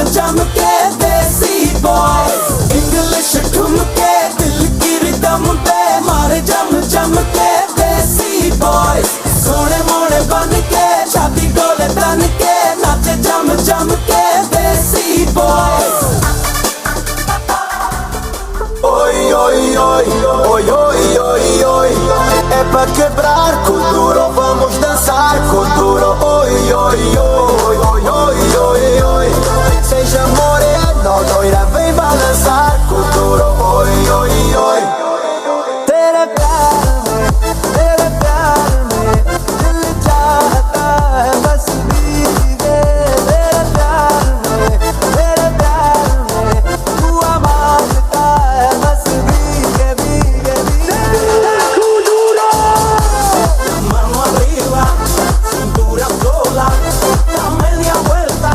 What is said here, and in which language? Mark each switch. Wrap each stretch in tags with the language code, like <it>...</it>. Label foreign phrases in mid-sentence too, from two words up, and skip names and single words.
<hi>जम के देसी बॉय इंग्लिश ठुमके दिल की रिदम पे मारे जम जम के देसी बॉय सोने मोने बन के छाती डोले तन के नाचे जम जम के देसी बॉय Oi, oi, oi, oi, oi, oi, oi.</hi> <pt>É pra quebrar com duro, vamos dançar com duro. Oi, oi, oi, oi, oi, oi, oi. Seja moreno, loira, vem balançar com duro.</pt> <hi>Oi, oi, oi. Tere प्यार में दिल चाहता है बस भीगे तेरे प्यार में दुआ मांगता है बस भीगे भीगे भीगे</hi> <es>mano arriba cintura sola dame media vuelta</es>